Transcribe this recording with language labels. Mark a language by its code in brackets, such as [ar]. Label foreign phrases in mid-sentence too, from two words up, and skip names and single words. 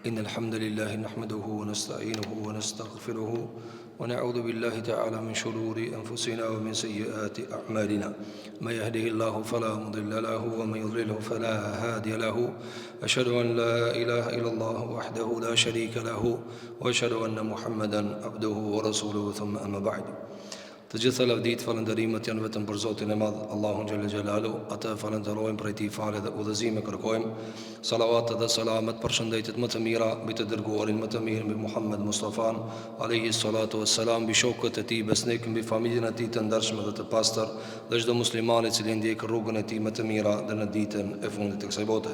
[ar] الحمد لله نحمده ونستعينه ونستغفره ونعوذ بالله تعالى من شرور أنفسنا ومن سيئات أعمالنا من يهده الله فلا مضل له ومن يضلله فلا هادي له أشهد أن لا إله إلا الله وحده لا شريك له وأشهد أن محمدا عبده ورسوله ثم أما بعد. [sq] Të gjitha lavdit, falënderimet janë vetëm për Zotin e Madh, Allahun [ar] جل جلاله. [sq] Atë falënderojmë, prej tij falë dhe udhëzime kërkojmë. Salavat dhe selamet, përshëndetjet më të mira mbi të dërguarin më të mirë, mbi Muhammed Mustafan [ar] عليه الصلاة والسلام, [sq] mbi shokët e tij besnik, mbi familjen e tij të ndershme dhe të pastër, dhe çdo musliman i cili ndjek rrugën e tij më të mira dhe në ditën e fundit të kësaj bote.